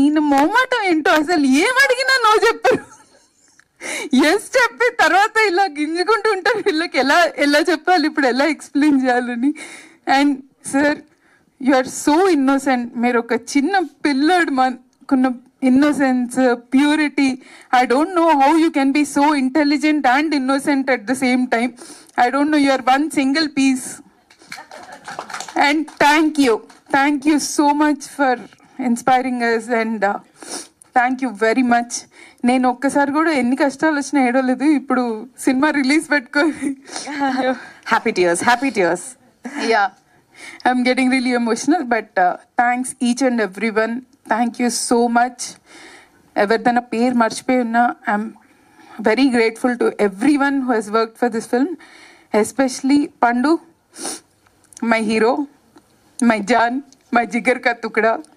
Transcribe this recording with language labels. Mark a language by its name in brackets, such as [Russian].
[Telugu] ఈయన మొహమాటం ఏంటో అసలు ఏం అడిగినా నో చెప్పరు. ఎస్ చెప్పి తర్వాత ఇలా గింజుకుంటూ ఉంటారు, వీళ్ళకి ఎలా చెప్పాలి, ఇప్పుడు ఎలా ఎక్స్ప్లెయిన్ చేయాలని. [English] And sir you are so innocent. [Telugu] మీరు ఒక చిన్న పిల్లడు మనకున్న [English] innocence, purity. I don't know how you can be so intelligent and innocent at the same time. I don't know, you are one single piece. And thank you so much for inspiring us, and thank you very much. [Telugu] నేను ఒక్కసారి కూడా ఎన్ని కష్టాలు వచ్చినా ఏడవలేదు. ఇప్పుడు cinema release పెట్టుకోవాలి. [English] Happy tears. Yeah, I'm getting really emotional, but thanks each and everyone. Thank you so much. [Telugu] ఎవరిదైనా పేరు మర్చిపోయి ఉన్నా [English] I'm very grateful to everyone who has worked for this film, especially Pandu, my hero, my జాన్, my [Hindi] Jigar కా తుకడా.